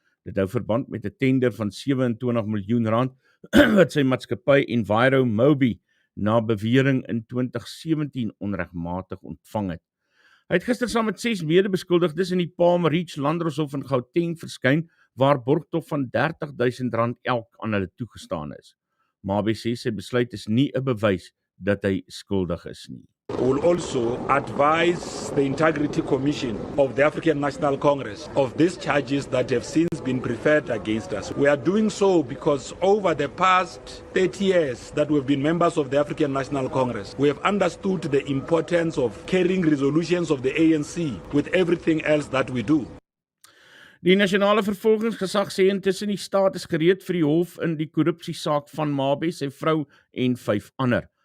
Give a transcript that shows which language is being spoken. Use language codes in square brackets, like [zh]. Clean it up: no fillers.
[af] Dit hou verband met 'n tender van 27 miljoen rand wat sy maatskappy Enviro Mobi na bewering in 2017 onregmatig ontvang het. Hy het gister saam met 6 medebeskuldigdes in die Palm Reach Landdroshof in Gauteng verskyn waar borgtog van R30.000 elk aan hulle toegestaan is. Mabi sê sy besluit is nie 'n bewys dat hy skuldig is nie. [en] We will also advise the Integrity Commission of the African National Congress of these charges that have since been preferred against us. We are doing so because over the past 30 years that we've been members of the African National Congress, we have understood the importance of carrying resolutions of the ANC with everything else that we do. [af] Die nasionale vervolgingsgesag sê intussen die staat is gereed vir die hof in die korrupsiesaak van Mabi, sy vrou en 5 ander.